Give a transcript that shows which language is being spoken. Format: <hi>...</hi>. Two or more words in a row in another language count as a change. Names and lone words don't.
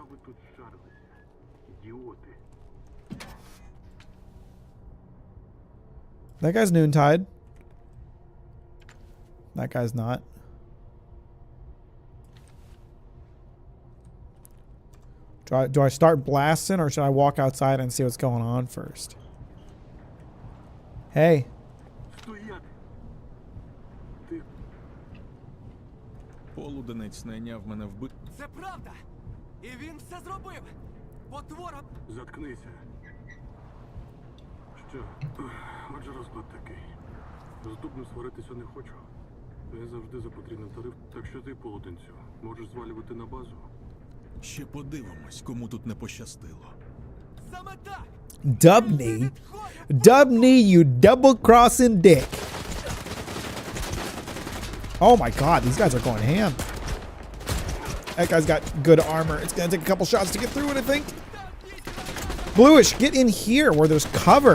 <en>That guy's noontide. That guy's not. Do I start blasting or should I walk outside and see what's going on first? Hey.</en> <uk>Полуденець найняв мене вбити. Це правда! І він все зробив! Потвора! Заткнися. Що? Отже, розклад такий. З Дубнем сваритися не хочу. Я завжди за потрібний тариф, так що ти, полуденцю, можеш звалювати на базу. Ще подивимось, кому тут не пощастило. Саме так!</uk> <en>Dubney? Dubney, you double-crossing dick. Oh my god, these guys are going ham. That guy's got good armor. It's gonna take a couple shots to get through it, I think. Bluish, get in here where there's cover.</en>